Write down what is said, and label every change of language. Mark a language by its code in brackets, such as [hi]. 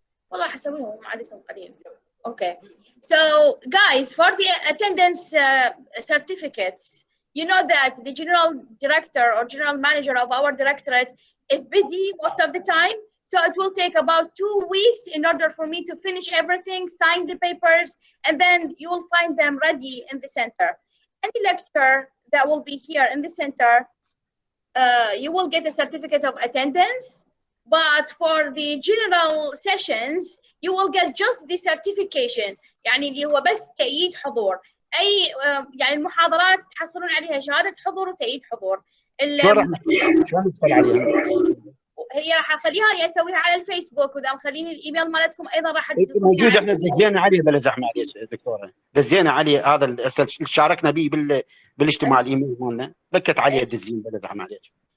[ar] والله حسويهم عادتهم قليل. [en] Okay. So guys, for the attendance certificates, you know that the general director or general manager of our directorate is busy most of the time. So it will take about 2 weeks in order for me to finish everything, sign the papers, and then you will find them ready in the center. Any lecture that will be here in the center, you will get a certificate of attendance. But for the general sessions, you will get just the certification. [ar] يعني اللي هو بس تأييد حضور. أي يعني المحاضرات تحصلون عليها شهادة حضور وتأييد حضور. شلون نحصل عليها؟ هي راح اخليها اسويها على الفيسبوك، واذا مخليني الايميل مالتكم ايضا راح موجوده. احنا دزينا عليه بلا زحمه عليك دكتوره، دزينا عليه هذا شاركنا به بالاجتماع الايميل مالنا، بكت عليه دزين بلا زحمه عليك.